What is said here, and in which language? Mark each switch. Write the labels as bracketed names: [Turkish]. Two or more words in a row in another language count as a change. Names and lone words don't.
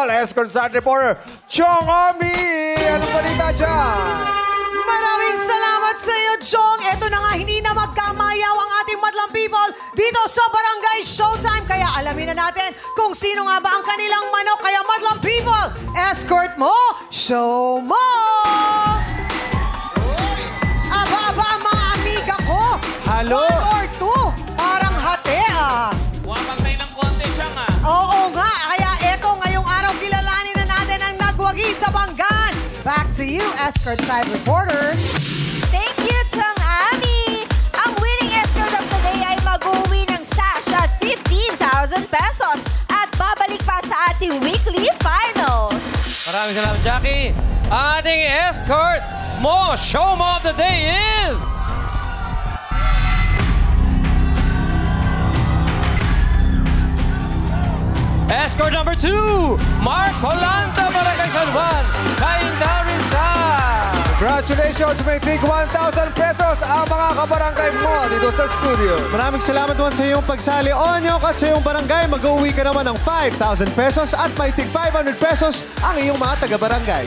[English] Escort Side Reporter, Chong Omi! [Filipino] Anong balita dyan? Maraming salamat sa iyo, Chong. Ito na nga, hindi na magkamayaw ang ating madlang people dito sa Barangay Showtime. Kaya alamin na natin kung sino nga ba ang kanilang manok. Kaya madlang people, escort mo, show mo! Aba, mga amiga ko. Halo? 1 or 2. Parang hati, ah. Wapantay ng konti siya nga. Oo nga. Kaya eto, ngayong araw, kilalanin na natin ang nagwagi sa Banggan. [English] Back to you, Escort Side Reporters. Thank you, [Filipino] Chong Ami! Ang [English] winning escort of the day [Filipino] ay mag-uwi ng sash at 15,000 pesos at babalik pa sa ating weekly finals. Maraming salamat, Jackie. Ang ating escort mo, show mo [English] of the day is... Escort number 2, Mark Colanta, Barangay San Juan, Cainta Rizal. Congratulations! [Filipino] May tig 1,000 pesos ang mga kabarangay mo dito sa studio. Maraming salamat naman sa iyong pagsali, Onyok, at sa iyong barangay. Mag-uwi ka naman ng 5,000 pesos at may tig 500 pesos ang iyong mga taga-barangay.